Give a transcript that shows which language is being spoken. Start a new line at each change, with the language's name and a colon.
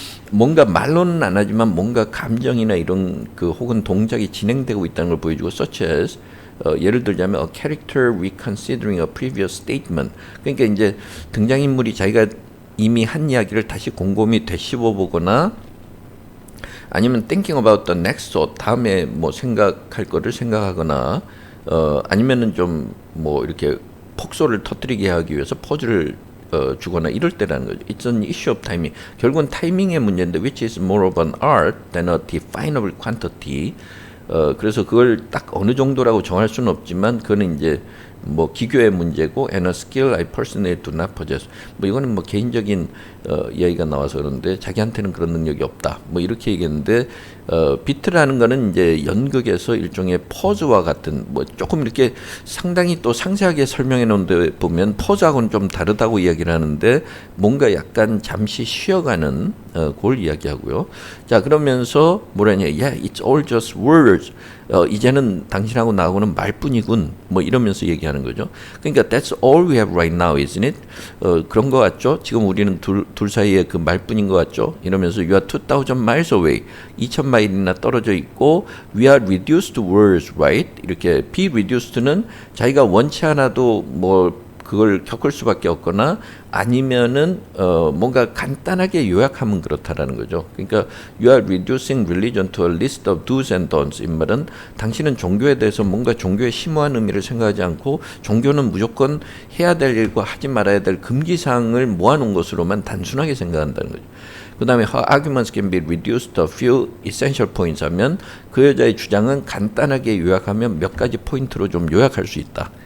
Korean: 뭔가 말로는 안 하지만 뭔가 감정이나 이런 그 혹은 동작이 진행되고 있다는 걸 보여주고
English: such as
Korean: 예를 들자면
English: a character reconsidering a previous statement
Korean: 그러니까 이제 등장인물이 자기가 이미 한 이야기를 다시 곰곰이 되씹어 보거나 아니면
English: thinking about the next thought
Korean: 다음에 뭐 생각할 거를 생각하거나 아니면은 좀 뭐 이렇게 폭소를 터뜨리게 하기 위해서 퍼즐을 주거나 이럴 때라는 거죠.
English: It's an issue of timing.
Korean: 결국은 타이밍의 문제인데
English: which is more of an art than a definable quantity.
Korean: 그래서 그걸 딱 어느 정도라고 정할 수는 없지만 그거는 이제 뭐 기교의 문제고
English: and a skill I personally do not possess.
Korean: 뭐 이거는 뭐 개인적인 이야기가 나와서 그런데 자기한테는 그런 능력이 없다. 뭐 이렇게 얘기했는데 비트라는 거는 이제 연극에서 일종의 퍼즈와 같은 뭐 조금 이렇게 상당히 또 상세하게 설명해 놓은데 보면 퍼즈하고는 좀 다르다고 이야기를 하는데 뭔가 약간 잠시 쉬어가는 그걸 이야기하고요. 자 그러면서 뭐라냐,
English: yeah, it's all just words.
Korean: 이제는 당신하고 나하고는 말뿐이군. 뭐 이러면서 얘기하는 거죠. 그러니까
English: that's all we have right now, isn't it?
Korean: 그런 거 같죠? 지금 우리는 둘 사이에 그 말뿐인 거 같죠? 이러면서
English: you are 2,000 miles away.
Korean: 2,000마일이나 떨어져 있고
English: we are reduced to words, right?
Korean: 이렇게 be reduced는 자기가 원치 않아도 뭐 그걸 겪을 수밖에 없거나 아니면은 뭔가 간단하게 요약하면 그렇다라는 거죠.
English: 그러니까 you are reducing religion to a list of do's and don'ts.
Korean: 이 말은 당신은 종교에 대해서 뭔가 종교의 심오한 의미를 생각하지 않고 종교는 무조건 해야 될 일과 하지 말아야 될 금기사항을 모아놓은 것으로만 단순하게 생각한다는 거죠. 그 다음에
English: her arguments can be reduced to a few essential points
Korean: 하면 그 여자의 주장은 간단하게 요약하면 몇 가지 포인트로 좀 요약할 수 있다.